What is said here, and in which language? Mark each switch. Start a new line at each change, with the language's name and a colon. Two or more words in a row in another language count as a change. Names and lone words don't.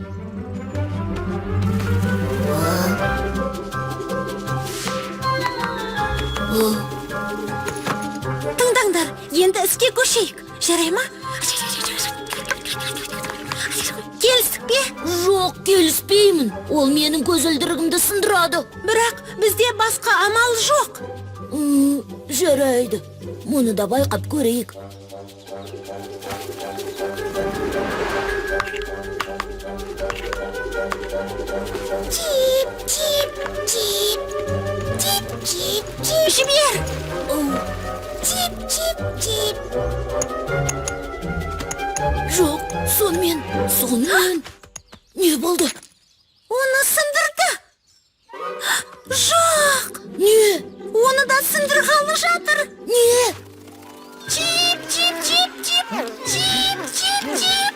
Kazakh: Тыңдаңдар, енді іске көшейік. Жарай ма? Келістік бе? Жоқ, келіспеймін. Ол менің көзілдірігімді сындырады. Бірақ бізде басқа амал жоқ. Жарайды. Мұны да байқап көрейік. Чип, чип, чип. Чип, чип, чип. Жібер! Чип, чип, чип. Жоқ, сонымен. Не болды? Оны сындырды. Жоқ! Не? Оны да сындырғалы жатыр. Не? Чип, чип, чип, чип. Чип, чип, чип.